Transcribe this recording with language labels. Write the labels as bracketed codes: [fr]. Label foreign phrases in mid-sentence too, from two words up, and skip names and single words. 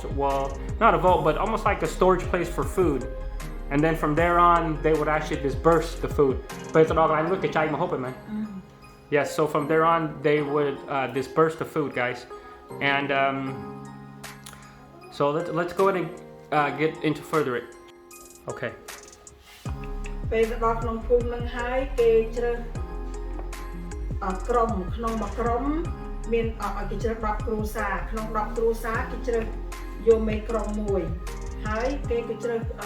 [en] Well, not a vault, but almost like a storage place for food. And then from there on, they would actually disperse the food. But it's all I look at you, man. Yes, so from there on, they would disperse the food, guys. And so let's go ahead and get into further it. Okay. [km] ពេលទៅដល់ក្នុងភូមិនឹងហើយគេជ្រើសក្រុមក្នុងមួយក្រុមមានគេជ្រើស10គ្រួសារក្នុង10គ្រួសារគេជ្រើសយកមេក្រុមមួយហើយគេក៏ជ្រើស